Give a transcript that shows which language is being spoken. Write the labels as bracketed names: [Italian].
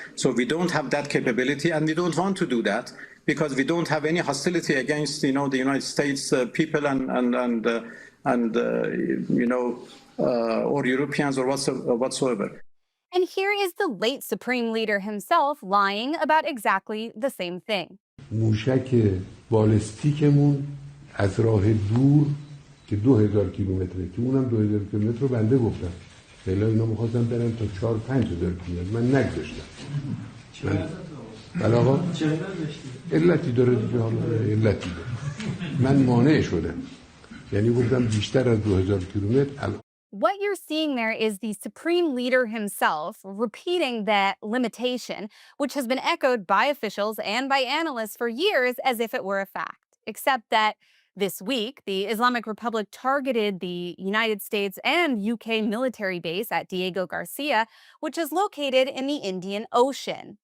[English] So we don't have that capability, and we don't want to do that because we don't have any hostility against, the United States people or Europeans or whatsoever. And here is the late Supreme Leader himself lying about exactly the same thing. [Persian] موشک بالستیکمون از راه دور که 2,000 کیلومتره که اونم 2,000 کیلومتر رو بنده گفتم. خیلی اینا می‌خواستن برن تا 4-5,000 کیلومتر. من نگذاشتم. بله آقا علتی داره دیگه، حالا علتی داره. من مانع شدم. یعنی گفتم بیشتر از 2,000 کیلومتر. [English] What you're seeing there is the Supreme Leader himself repeating that limitation, which has been echoed by officials and by analysts for years as if it were a fact. Except that this week, the Islamic Republic targeted the United States and UK military base at Diego Garcia, which is located in the Indian Ocean.